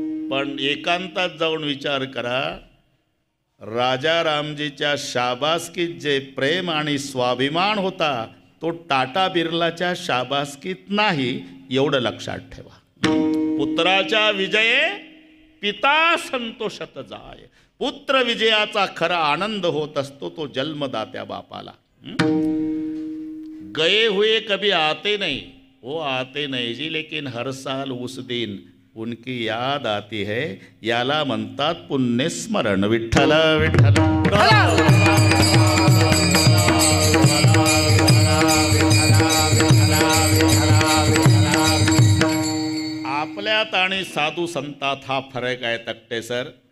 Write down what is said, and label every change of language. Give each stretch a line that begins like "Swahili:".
Marathi: पण एकांतात जाऊन विचार करा, राजा रामजीच्या शाबासकीत जे प्रेम आणि स्वाभिमान होता तो टाटा बिर्लाच्या शाबासकीत नाही, एवढं लक्षात ठेवा. पुत्राच्या विजये पिता संतोषत जाय. पुत्र विजयाचा खरा आनंद होत असतो तो जन्मदात्या बापाला.
Hindi: गए हुए कभी आते नहीं, वो आते नहीं जी, लेकिन हर साल उस दिन उनकी याद आती है.
Marathi: याला म्हणतात पुण्यस्मरण. विठ्ठल विठ्ठल. आपल्यात आणि साधू संतात हा फरक आहे तक्ते सर.